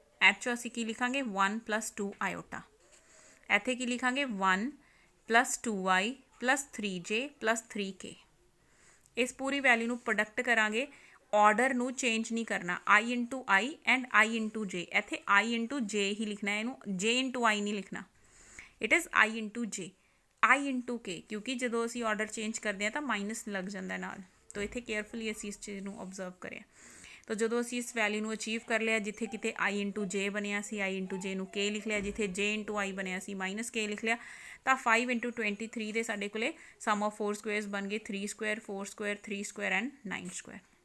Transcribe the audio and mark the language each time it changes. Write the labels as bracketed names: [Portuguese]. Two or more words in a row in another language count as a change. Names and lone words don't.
[Punjabi] ਇਹ 'ਚੋਂ ਅਸੀਂ ਕੀ ਲਿਖਾਂਗੇ? 1 + 2 ਆਇਓਟਾ। ਇੱਥੇ ਕੀ ਲਿਖਾਂਗੇ? 1 + 2i + 3j + 3k। ਇਸ ਪੂਰੀ ਵੈਲਿਊ ਨੂੰ ਪ੍ਰੋਡਕਟ ਕਰਾਂਗੇ, ਆਰਡਰ ਨੂੰ ਚੇਂਜ ਨਹੀਂ ਕਰਨਾ। i × i ਐਂਡ i × j, ਇੱਥੇ i × j ਹੀ ਲਿਖਣਾ, ਇਹਨੂੰ j × i ਨਹੀਂ ਲਿਖਣਾ। [English] it is [Punjabi] i × j, i × k, ਕਿਉਂਕਿ ਜਦੋਂ ਅਸੀਂ [English] order change [Punjabi] ਕਰਦੇ ਹਾਂ ਤਾਂ ਮਾਈਨਸ ਲੱਗ ਜਾਂਦਾ ਨਾਲ। ਤਾਂ ਇੱਥੇ ਕੇਅਰਫੁਲੀ ਅਸੀਂ ਇਸ ਚੀਜ਼ ਨੂੰ ਓਬਜ਼ਰਵ ਕਰਿਆ। ਤਾਂ ਜਦੋਂ ਅਸੀਂ ਇਸ ਵੈਲਿਊ ਨੂੰ ਅਚੀਵ ਕਰ ਲਿਆ, ਜਿੱਥੇ ਕਿਤੇ i × j ਬਣਿਆ ਸੀ, i × j ਨੂੰ k ਲਿਖ ਲਿਆ, ਜਿੱਥੇ j × i ਬਣਿਆ ਸੀ -k ਲਿਖ ਲਿਆ। ਤਾਂ 5 × 23 ਦੇ ਸਾਡੇ ਕੋਲੇ [English] sum of 4 squares [Punjabi] ਬਣ ਗਏ, [English] 3 square, 4 square, 3 square and 9 square.